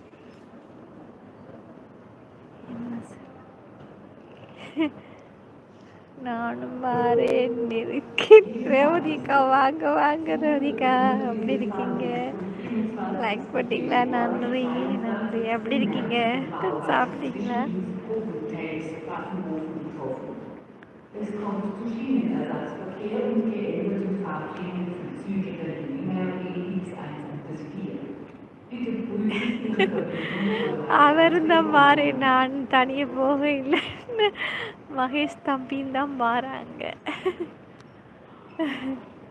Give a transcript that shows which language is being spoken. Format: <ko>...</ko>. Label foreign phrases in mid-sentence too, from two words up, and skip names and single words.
<ta>நானும் வாரேன் இருக்கேன். ரேவதிக்கா வாங்க வாங்க. ரேவதிக்கா எப்படி இருக்கீங்க? லைக் பண்ணிட்டீங்களா? நன்றி நன்றி. எப்படி இருக்கீங்க? சாப்பிட்டீங்களா?</ta> <de>Es kommt zu Schienenersatzverkehr und geänderte Fahrpläne für Züge der Linie EX1 bis 4. Bitte prüfen Ihre Verbindung.</de> <ta>அவரும் தான் மாறே, நான் தனியே போக இல்லை. மகேஷ் தம்பியும் தான் மாறாங்க.</ta>